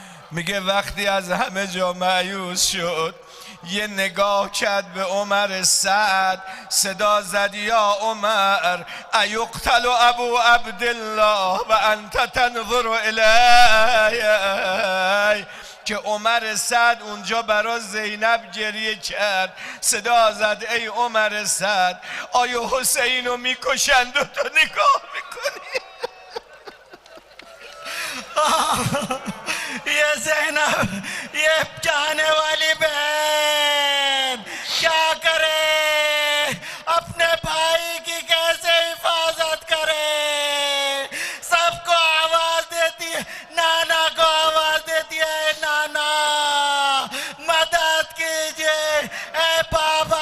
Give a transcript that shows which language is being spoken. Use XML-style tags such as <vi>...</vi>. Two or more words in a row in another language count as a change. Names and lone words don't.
<fa>میگه وقتی از همه جا مایوس شد یه نگاه کرد به عمر سعد، صدا زد</fa> <ar>یا عمر ایقتل ابو عبدالله و انت تنظر الی.</ar> <fa>که عمر سعد اونجا برا زینب گریه کرد، صدا زد ای عمر سعد آیا حسینو میکشند و تو نگاه میکنی؟</fa> <ur>یہ زینب یہ جانے والی بہن کیا کرے، اپنے بھائی کی کیسے حفاظت کرے. سب کو آواز دیتی ہے، نانا کو آواز دیتی ہے، نانا مدد کیجیے اے بابا.</ur>